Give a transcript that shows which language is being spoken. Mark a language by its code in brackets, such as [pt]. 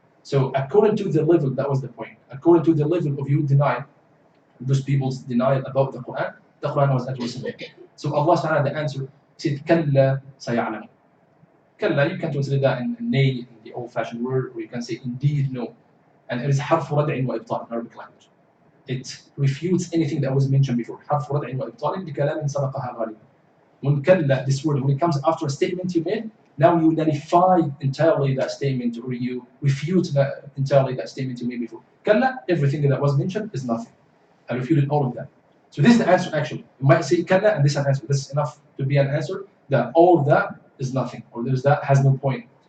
[en] So according to the level, that was the point. According to the level of you denial, those people's denial about the Quran was addressing it. So Allah subhanahu wa ta'ala, the answer, said, [ar] كَلَّا سَيَعْلَمُ. [en] Kalla, you can translate that in nay, in the old-fashioned word, or you can say indeed no. And it is [ar] حرف ردع وإبطال [en] in Arabic language. It refutes anything that was mentioned before. [ar] حرف ردع وإبطال لكلام سبقها غالبا. [en] When kalla, this word, when it comes after a statement you made, now you nullify entirely that statement, or you refute entirely that statement you made before. Kalla, everything that was mentioned is nothing. I refuted all of that. So this is the answer actually. You might say kalla and this is an answer. This is enough to be an answer that all of that is nothing, or there's that has no point.